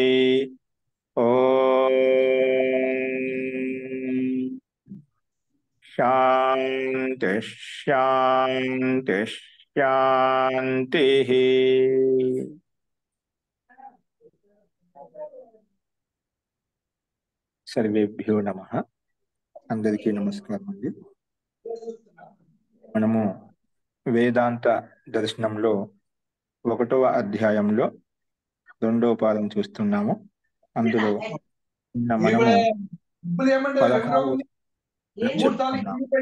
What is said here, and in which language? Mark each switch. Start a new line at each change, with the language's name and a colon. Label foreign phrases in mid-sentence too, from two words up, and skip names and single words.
Sanskrit: ओम शांति शांति शांति। सर्वेभ्यो नमः।
Telugu: అందరికీ నమస్కారం అండి। మనము వేదాంత దర్శనంలో 1వ అధ్యాయంలో 2వ పాదం చూస్తున్నాము. అందులో మనము 16 చెప్పుకున్నాము.